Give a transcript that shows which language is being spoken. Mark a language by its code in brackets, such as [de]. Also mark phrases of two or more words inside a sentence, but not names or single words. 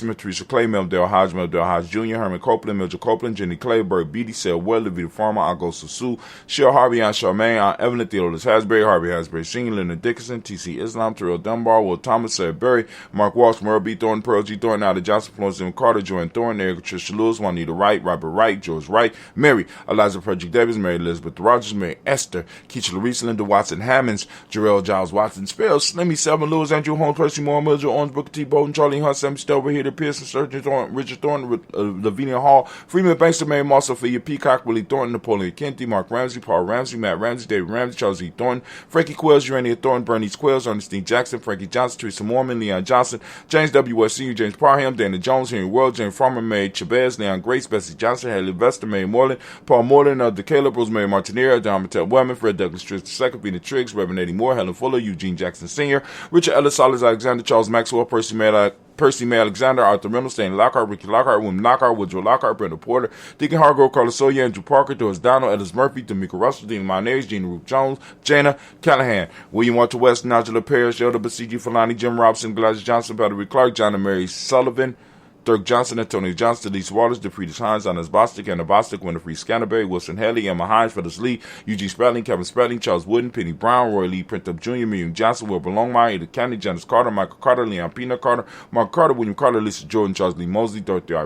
[en] Smith, Teresa Clay, Mel Hodge Jr., Herman Copeland, Mildred Copeland, Jenny Clay, Burt Beatty, Sarah Weather, Vita Farmer, Augusta Sue, Cheryl Harvey, Aunt Charmaine, Aunt Evelyn, Theodorus Hasbury, Harvey Hasbury Sr., Leonard Dickinson, T.C. Islam, Terrell Dunbar, Will Thomas, Sarah Berry, Mark Walsh, Merle B. Thornton, Pearl G. Thornton, Ada Johnson, Florence M. Carter, Joanne Thornton, Eric Tricia Lewis, Juanita Wright, Robert Wright, George Wright, Mary, Eliza Frederick Davis, Mary Elizabeth Rogers, Mary Esther, Keisha Larice, Linda Watson Hammonds, Jarrell Giles Watson, Spells, Slimmy, Selma Lewis, Andrew Holmes, Percy Moore, Mildred Owens, Booker T. Bolton, Charlie Hunt, Sam Stelber, Heater Pearson, Surgeon Thornton, Richard Thornton, Lavinia Hall, Freeman Banks, Mary Moss, Sophia Peacock, Willie Thornton, Napoleon Kennedy, Mark Ramsey, Paul Ramsey, Matt Ramsey, David Ramsey, Charles E. Thornton, Frankie Quills, Urania Thornton, Bernice Quills, Ernestine Jackson, Frankie Johnson, Teresa Mormon, Leon Johnson, James W. West Sr., James Parham, Dana Jones, Henry World, James Farmer, Mary Chavez, Leon Grace, Bessie Johnson, Haley Vester, Mary Moreland, Paul Moreland, the Caleb, Rosemary Martinera, John Mattel Wellman, Fred Douglas Triggs II, Vina Triggs, Reverend Eddie Moore, Helen Fuller, Eugene Jackson Sr., Richard Ellis, Solis Alexander, Charles Maxwell, Percy May Alexander, Arthur Reynolds, Stan Lockhart, Ricky Lockhart, William Lockhart, Woodrow Lockhart, Brenda Porter, Deacon Hargrove, Carlos Sawyer, Andrew Parker, Doris Donald, Ellis Murphy, D'Amica Russell, Dean Monares, Gina Ruth Jones, Jana Callahan, William Walter West, Nigella Parrish, Elder Basiji Falani, Jim Robson, Gladys Johnson, Valerie Clark, John and Mary Sullivan, Dirk Johnson, Antonio Johnson, Delise Waters, DeFriedis Hines, Anas Bostic, Anna Bostic, Winifred Scanterbury, Wilson Haley, Emma Hines, Phyllis Lee, Eugene Spradling, Kevin Spradling, Charles Wooden, Penny Brown, Roy Lee, Printup Jr., Miriam Johnson, Wilbur Longmire, Ada County, Janice Carter, Michael Carter, Leon Pina Carter, Mark Carter, William Carter, Lisa Jordan, Charles Lee Mosley, Dorothy R.